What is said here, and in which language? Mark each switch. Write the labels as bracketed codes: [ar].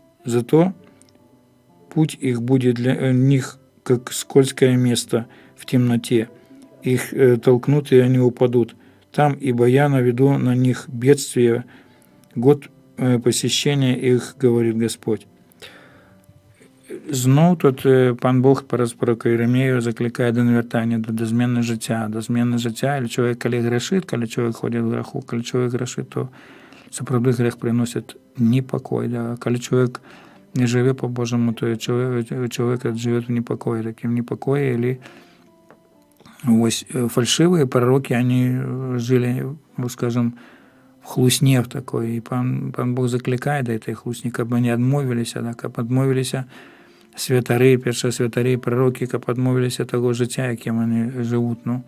[ru] Зато путь их будет для них, как скользкое место в темноте. Их толкнут, и они упадут. Там, ибо я наведу на них бедствие, год посещения их, говорит Господь». [uk] Знов тут пан Бог через пророка Єремію закликає до навертання, до зміни життя. До зміни життя, і чоловік, коли грішить, коли чоловік ходить в греху, коли чоловік грішить, то справді грех приносить непокой. Да? Коли чоловік не живе по-божому, то чоловік живе в непокое. [ru] Таким непокое, или ось фальшивые пророки, они жили, скажем, в хлусне в такой. И пан Бог закликає до этой хлусни, как бы они отмовились, да, как отмовились святари, першосвятари, пророки, как отмовились от того [uk] життя, яким вони живуть.